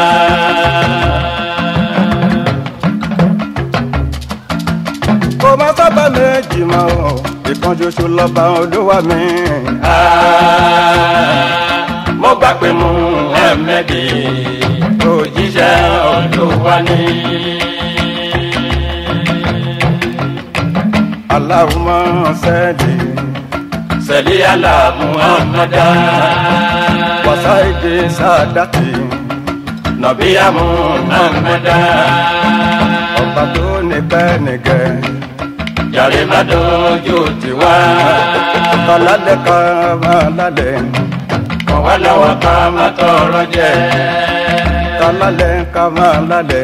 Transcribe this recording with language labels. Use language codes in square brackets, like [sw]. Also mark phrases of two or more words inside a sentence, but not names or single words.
[yo] kò má sábà méjì mọ́ ìkan ṣoṣo lọ́ba Olúwa mi. mo gbà pé Muhammadu òjíṣẹ́ Olúwa ni. [ar] Allahumma صل على محمد وسيد ساداتي نبي محمد [yo] ọba tó nípẹ́ nìgẹ̀ jàre má dojú tiwa kọ́lálẹ̀ ká máa lálẹ̀ kàn wá lọ́wọ́ ká má tọrọ jẹ kọ́lálẹ̀ ká máa lálẹ̀